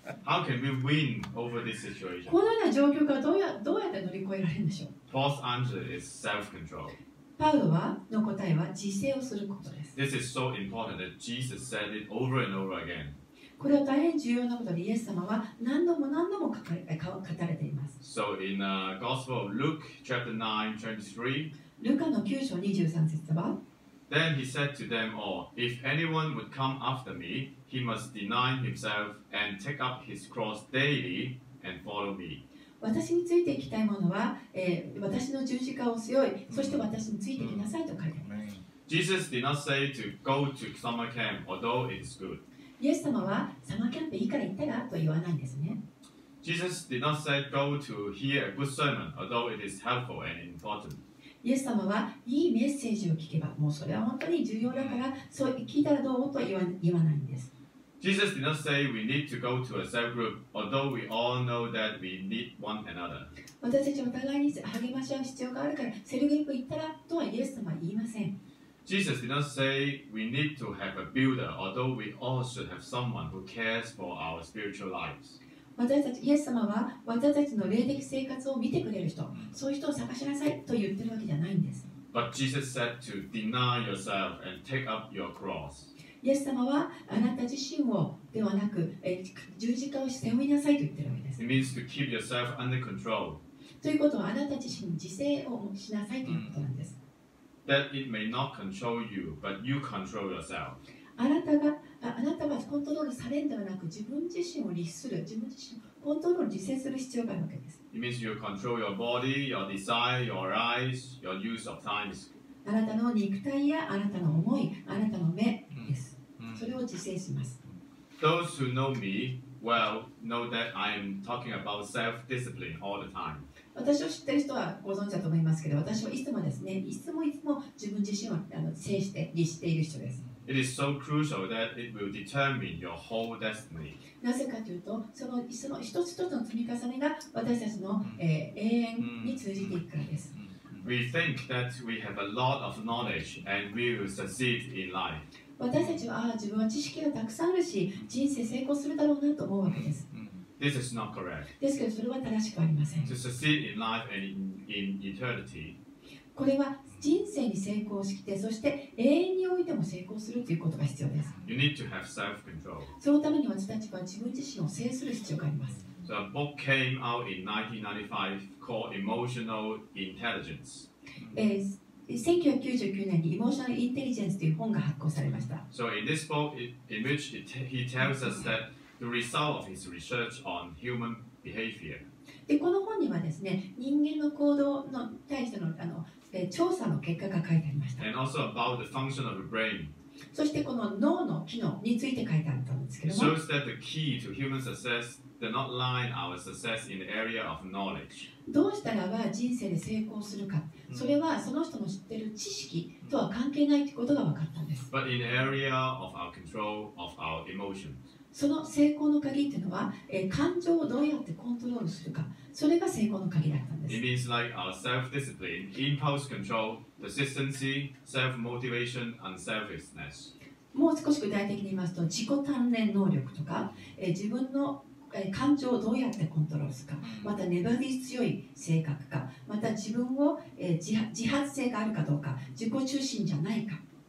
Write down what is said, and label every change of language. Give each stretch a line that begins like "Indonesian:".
English: How can we win over this situation?
Japanese: このような状況からどうやって乗り越えられるんでしょう。
English: Paul's answer is self-control.
Japanese: パウロの答えは自制をすることです。
English: This is so important that Jesus said it over and over again.
Japanese: これは大変重要なことでイエス様は何度も語られています。
English: So in Gospel of Luke, chapter 9, 23,
Japanese: ルカの9章23節は、
English: then he said to them all, If anyone would come after me, he must deny himself and take up his cross daily and follow me.
Japanese: 私についていきたい者は、私の十字架を背負い、そして私についてきなさいと書いてあります。
English: Jesus did not say to go to summer camp, although it is good.
Japanese: イエス様はサマーキャンプいいから行ったらと言わないんですね。
English: Jesus did not say go to hear a good sermon, although it is helpful and important.
Japanese: イエス様はいいメッセージを聞けば、もうそれは本当に重要だから、そう聞いたらどうと言わないんです。
English: Jesus did not say we need to go to a cell group, although we all know that we need one another.
Japanese: 私たちお互いに励まし合う必要があるから、セルグループ行ったらとはイエス様は言いません。
English: Jesus did not say we need to have a builder, although we all should have someone who cares for our spiritual lives.
Japanese: イエス様は私たちの霊的生活を見てくれる人、そういう人を探しなさいと言ってるわけじゃないんです。
English: But Jesus said to deny yourself and take up your cross.
Japanese: イエス様はあなた自身をではなく、十字架を背負いなさいと言ってるわけです。
English: It means to keep yourself under control,
Japanese: ということはあなた自身に自制をしなさいということなんです。
English: that it may not control you, but you control yourself.
Japanese: あなたはコントロールされるのではなく、自分自身を律する、自分自身をコントロール、自制する必要があるわけです。
English: It means you control your body, your desire, your eyes, your use of time.
Japanese: あなたの肉体やあなたの思い、あなたの目です。それを自制します。
English: Those who know me well know that I am talking about self-discipline all the time.
Japanese: 私を知っている人はご存知だと思いますけど、私はいつもですね、いつも自分自身を制して律している人です。
English: It is so crucial that it will determine your whole destiny.
Japanese: なぜかというと、その一つ一つの積み重ねが私たちの、永遠に通じていくからです。
English: We think that we have a lot of knowledge and we will succeed in life.
Japanese: 私たちは自分は知識がたくさんあるし、人生成功するだろうなと思うわけです。
English: This is not correct.
Japanese: ですけど、それは正しくありません。
English: To succeed in life and in eternity,
Japanese: これは人生に成功してそして永遠においても成功するということが必要です。
English: you need to have self-control.
Japanese: そのために私たちは自分自身を制する必要があります。
English: So a book came out in 1995 called Emotional Intelligence.
Japanese: 1999年にイモーショナルインテリジェンスという本が発行されました。
English: So in this book, in which he tells us that the result of his research on human behavior.
Japanese: でこの本にはですね、人間の行動に対しての調査の結果が書いてありました。
English: And also about the function of the brain.
Japanese: そしてこの脳の機能について書いてあったんですけ
English: It
Japanese: ども、
English: shows that the key to human success does not lie in our success in the area of knowledge.
Japanese: どうしたらば人生で成功するか、それはその人の知っている知識とは関係ないということが分かったんです。
English: But in the area of our control of our emotions.
Japanese: その成功の鍵っていうのは、感情をどうやってコントロールするか、それが成功の鍵だったんで
English: It
Japanese: す。
English: means like our self-discipline, impulse control, persistency, self-motivation, and selflessness.
Japanese: もう少し具体的に言いますと、自己鍛錬能力とか、自分の感情をどうやってコントロールするか、また粘り強い性格か、また自分を、自発性があるかどうか、自己中心じゃないか。